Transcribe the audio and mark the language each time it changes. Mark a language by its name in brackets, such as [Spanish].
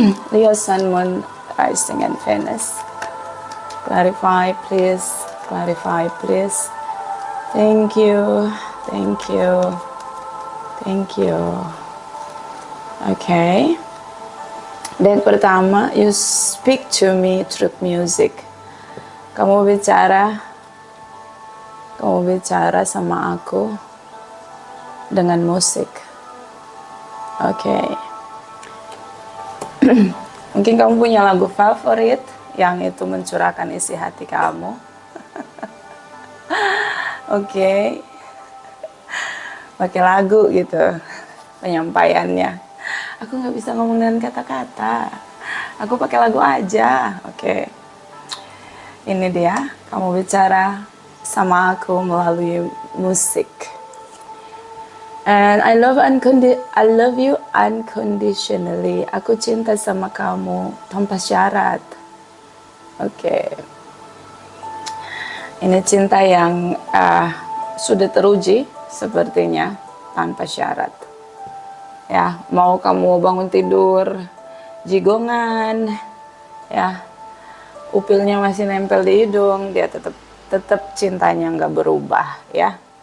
[English] Leo, Sun, Moon, Rising, and Venus. Clarify please, clarify please. Thank you, thank you, thank you. Okay. [Indonesian] Dan pertama, [English] you speak to me through music. [Indonesian] Kamu bicara sama aku dengan musik. Oke. Mungkin kamu punya lagu favorit yang itu mencurahkan isi hati kamu. Oke. Pakai lagu gitu penyampaiannya. Aku nggak bisa ngomong dengan kata-kata. Aku pakai lagu aja. Oke. Ini dia. Kamu bicara sama aku melalui musik. [English] And I love you unconditionally. [Indonesian] Aku cinta sama kamu tanpa syarat. Oke. Ini cinta yang sudah teruji sepertinya tanpa syarat. Ya, mau kamu bangun tidur jigongan, ya, upilnya masih nempel di hidung, dia tetap cintanya nggak berubah, ya.